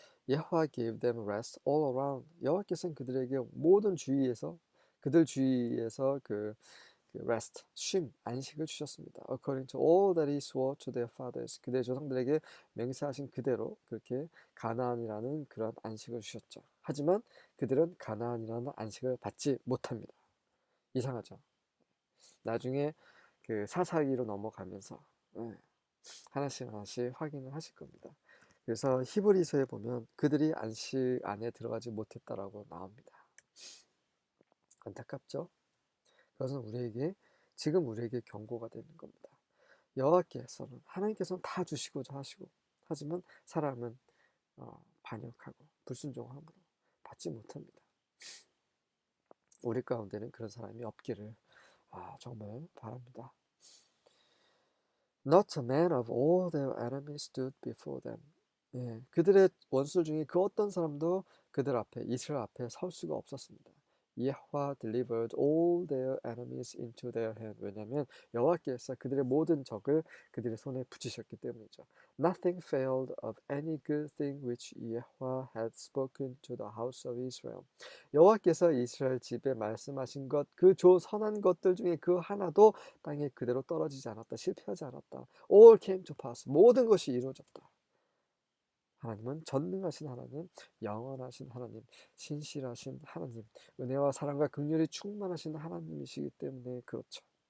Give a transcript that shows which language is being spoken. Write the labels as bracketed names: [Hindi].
[English] 여호와 gave them rest all around. [Korean] 여호와께서는 그들에게 모든 주위에서 그들 주위에서 그 rest, 쉼, 안식을 주셨습니다. [English] According to all that he swore to their fathers. [Korean] 그들의 조상들에게 맹세하신 그대로 그렇게 가나안이라는 그런 안식을 주셨죠. 하지만 그들은 가나안이라는 안식을 받지 못합니다. 이상하죠. 나중에 그 사사기로 넘어가면서 하나씩 하나씩 확인을 하실 겁니다. 그래서 히브리서에 보면 그들이 안식 안에 들어가지 못했다라고 나옵니다. 안타깝죠? 그것은 지금 우리에게 경고가 되는 겁니다. 여호와께서는 하나님께서는 다 주시고자 하시고 하지만 사람은 반역하고 불순종함으로 받지 못합니다. 우리 가운데는 그런 사람이 없기를 정말 바랍니다. [English] Not a man of all their enemies stood before them. [Korean] 예, 그들의 원수 중에 그 어떤 사람도 그들 앞에 이스라엘 앞에 설 수가 없었습니다. [English] 여호와 delivered all their enemies into their hand. [Korean] 왜냐하면 여호와께서 그들의 모든 적을 그들의 손에 붙이셨기 때문이죠. [English] Nothing failed of any good thing which Yahweh had spoken to the house of Israel. [Korean] 여호와께서 이스라엘 집에 말씀하신 것, 그 선한 것들 중에 그 하나도 땅에 그대로 떨어지지 않았다. 실패하지 않았다. [English] All came to pass. [Korean] 모든 것이 이루어졌다. 하나님은 전능하신 하나님, 영원하신 하나님, 신실하신 하나님, 은혜와 사랑과 긍휼이 충만하신 하나님이시기 때문에 그렇죠.